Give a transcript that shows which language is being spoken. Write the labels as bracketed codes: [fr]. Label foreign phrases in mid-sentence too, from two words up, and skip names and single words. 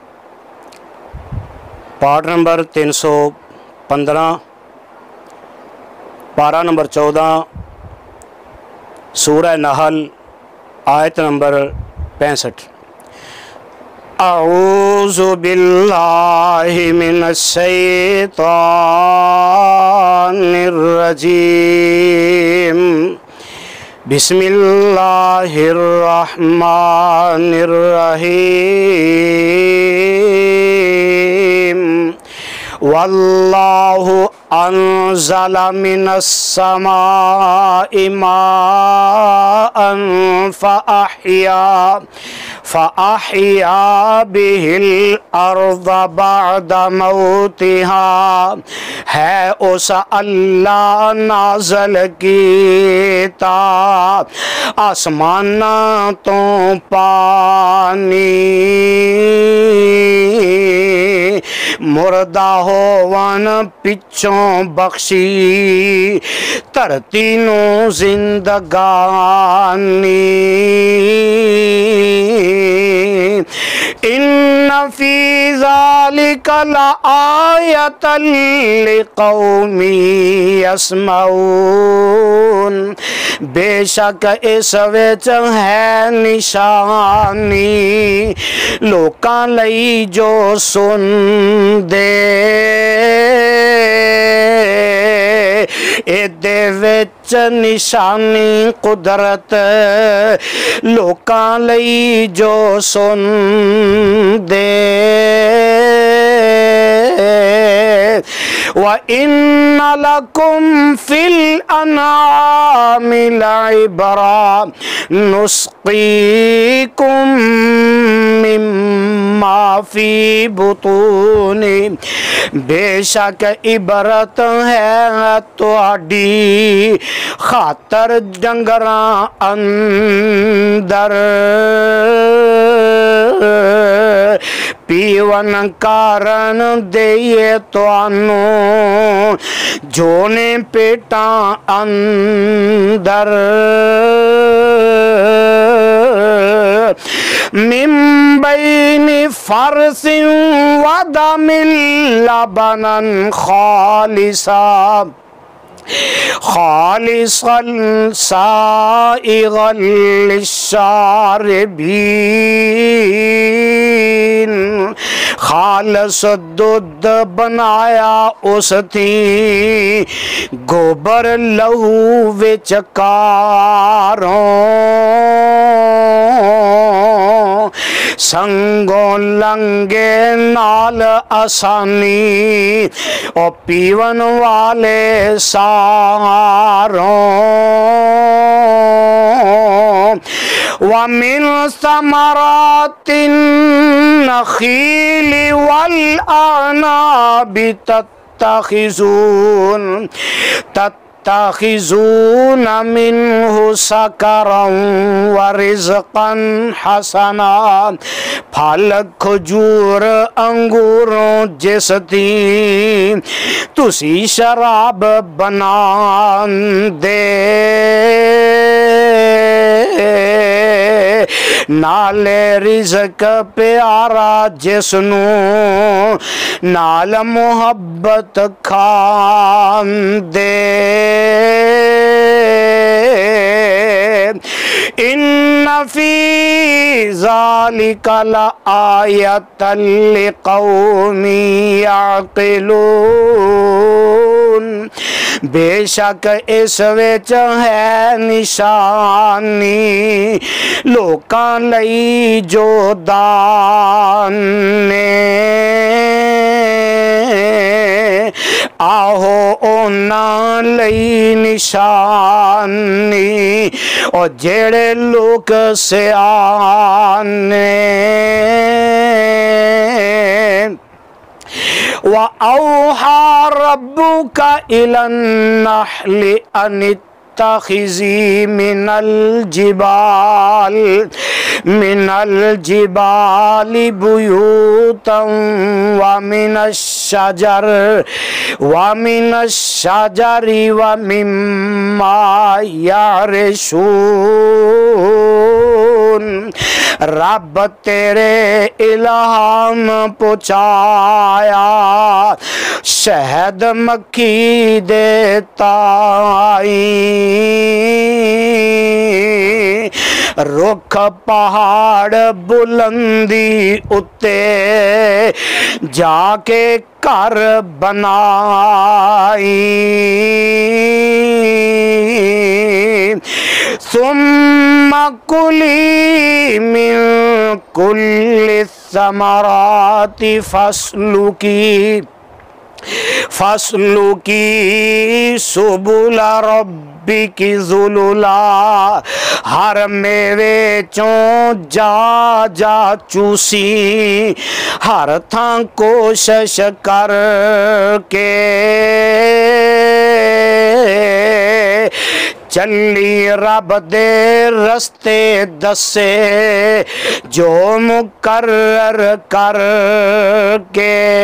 [ur] پارٹ نمبر 315، پارہ نمبر 14، سورہ نحل، آیت نمبر 65۔ [ar] اعوذ باللہ من الشیطان الرجیم، بسم اللہ الرحمن الرحیم۔ واللہ انزل من السماء ماء فأحیا به الارض بعد موتها، [pa] ہے اس اللہ نازل کیتا آسماناں تو پانی، مردہ ہوون پچھوں بخشی دھرتی نو زندگانی۔ [ar] ان فی ذالک لآیۃ لقوم یسمعون، [pa] بے شک اس وچ ہے نشانی لوکاں لئی جو سن دے، ایدے وچ نشانی قدرت لوکاں لئی جو سن دے۔ [ar] وَإِنَّ لَكُمْ فِي الْأَنْعَامِ لَعِبْرَةً نُسْقِيكُم مِّمَّا فِي بُطُونِهِ، [pa] بے شک عبرت ہے تہاڈی خاطر ڈنگراں اندر پیون کارن دئیے توانوں جونے پیٹاں اندر، [ar] من بین فرث ودم لبنا خالصا سائغا للشاربین، [pa] خالص دودھ بنایا اس تھی گوبر لہو وچ کاروں، سنگوں لنگے نال آسانی او پیون والے ساروں۔ [ar] وَمِن ثَمَرَاتِ النَّخِيلِ وَالْأَعْنَابِ تَتَّخِذُونَ مِنْهُ سَكَرًا وَرِزْقًا حَسَنًا، [pa] پھل کھجور انگوروں جس دی تسی شراب بنان دے، نالے رزق پیارا جسنو نال محبت کھان دے۔ [ar] ان فی ذالک لآیۃ لقوم یعقلون، [pa] بے شک اس وچ ہے نشانی لوکاں لئی جو دانے، آہو اونا لئی نشانی او جیڑے لوگ سیانے۔ [ar] وَأَوْحَى رَبُّكَ إِلَى النَّحْلِ أَنِ واتخذي من الجبال بيوتا ومن الشجر ومما يعرشون [pa] رب تیرے الہام پہنچایا شہد مکھی دیتا رخ پہاڑ بلندی اتے جا کے گھر بنائی [ar] ثم کلی من کل الثمرات فاسلوکی سبل ربک ذللا [pa] ہر میوے چوں جا چوسی ہر تھاں کوشش کر کے چلی رب دے رستے دسے جو مقرر کر کے